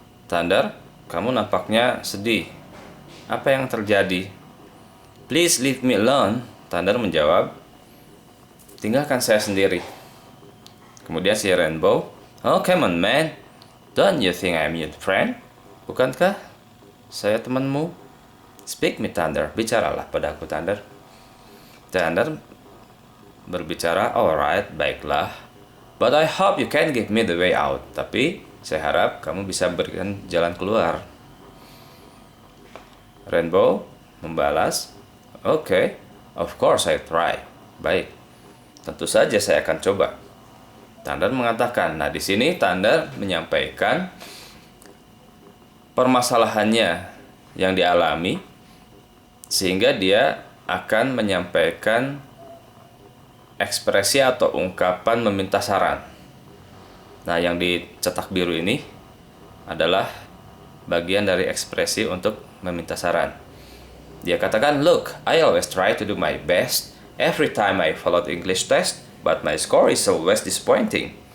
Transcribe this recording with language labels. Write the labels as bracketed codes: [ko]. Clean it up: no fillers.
[id] Thunder, kamu nampaknya sedih. Apa yang terjadi? [en] Please leave me alone. [id] Thunder menjawab, tinggalkan saya sendiri. Kemudian si [en] Rainbow, oh come on man, don't you think I'm your friend? [id] Bukankah saya temanmu? [en] Speak me [id] Thunder, bicaralah padaku Thunder. Thunder berbicara, alright, baiklah. [en] But I hope you can give me the way out. [id] Tapi saya harap kamu bisa berikan jalan keluar. [en] Rainbow [id] membalas, [en] "Okay, of course I try." [id] Baik, tentu saja saya akan coba. Thunder mengatakan, nah di sini Thunder menyampaikan permasalahannya yang dialami, sehingga dia akan menyampaikan ekspresi atau ungkapan meminta saran. Nah, yang dicetak biru ini adalah bagian dari ekspresi untuk meminta saran. Dia katakan, [en] "Look, I always try to do my best every time I follow the English test, but my score is always disappointing.